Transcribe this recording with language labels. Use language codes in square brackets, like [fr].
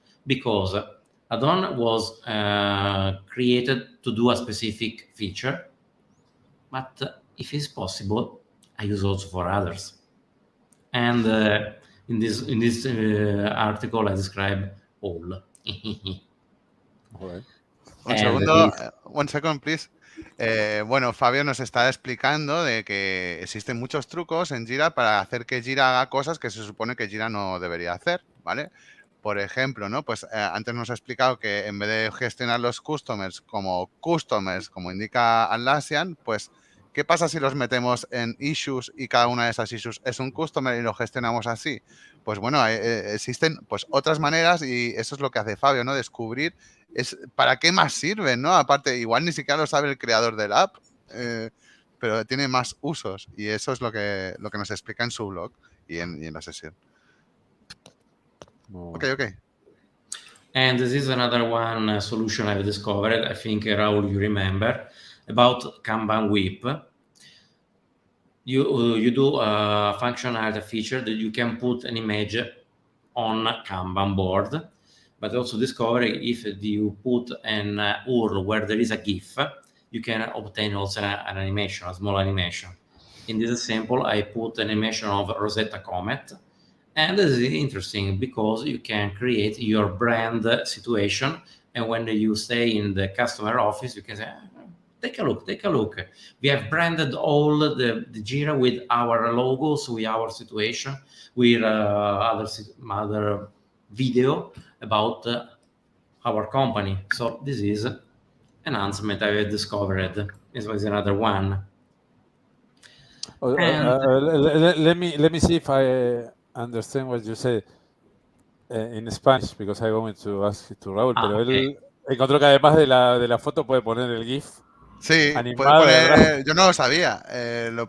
[en] Because add-on was created to do a specific feature, but if it's possible, I use also for others. And in this article, I describe all. All right. [es] Un [en] And [es] segundo, [en] this- one second, please. [es] Bueno, Fabio nos está explicando de que existen muchos trucos en Jira para hacer que Jira haga cosas que se supone que Jira no debería hacer, ¿vale? Por ejemplo, ¿no? Pues antes nos ha explicado que en vez de gestionar los customers, como indica Atlassian, pues ¿qué pasa si los metemos en issues y cada una de esas issues es un customer y lo gestionamos así? Pues bueno, existen pues otras maneras y eso es lo que hace Fabio, ¿no? Descubrir para qué más sirven, ¿no? Aparte, igual ni siquiera lo sabe el creador del app, pero tiene más usos y eso es lo que nos explica en su blog y en la sesión. No. [en] Ok. And this is another one solution I've discovered. I think, Raul, you remember, about Kanban whip. You do a functionality feature that you can put an image on a Kanban board, but also discover if you put an URL where there is a GIF, you can obtain also an animation, a small animation. In this example, I put an animation of Rosetta Comet. And this is interesting because you can create your brand situation. And when you stay in the customer office, you can say, take a look. We have branded all the Jira with our logos, with our situation, with other video about our company. So this is an announcement I discovered. This was another one. Let me see if I understand what you say in Spanish, because I'm going to ask it to Raúl, [es] pero él encontró que además de la foto puede poner el GIF. Sí, puede animado, poner, yo no lo sabía, lo